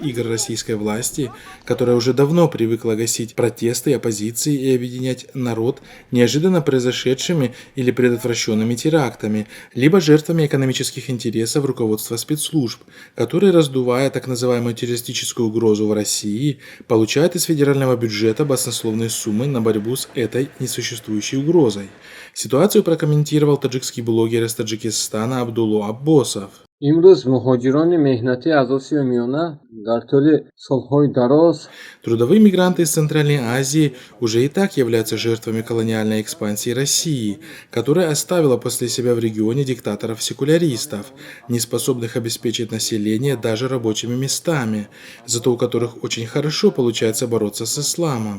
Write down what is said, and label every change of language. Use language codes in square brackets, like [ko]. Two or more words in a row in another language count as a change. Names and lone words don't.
[ru] игр российской власти, которая уже давно привыкла гасить протесты оппозиции и объединять народ неожиданно произошедшими или предотвращенными терактами, либо жертвами экономических интересов руководства спецслужб, которые, раздувая так называемую террористическую угрозу в России, получают из федерального бюджета баснословные суммы на борьбу с этой несуществующей угрозой. Ситуацию прокомментировал таджикский блогер из Таджикистана Абдулло Аббосов. [tg] امروز مهاجران مهنتی از آسیا میانه در طول سالهای دراز [ru] Трудовые мигранты из Центральной Азии уже и так являются жертвами колониальной экспансии России, которая оставила после себя в регионе диктаторов-секуляристов, не способных обеспечить население даже рабочими местами, зато у которых очень хорошо получается бороться с исламом.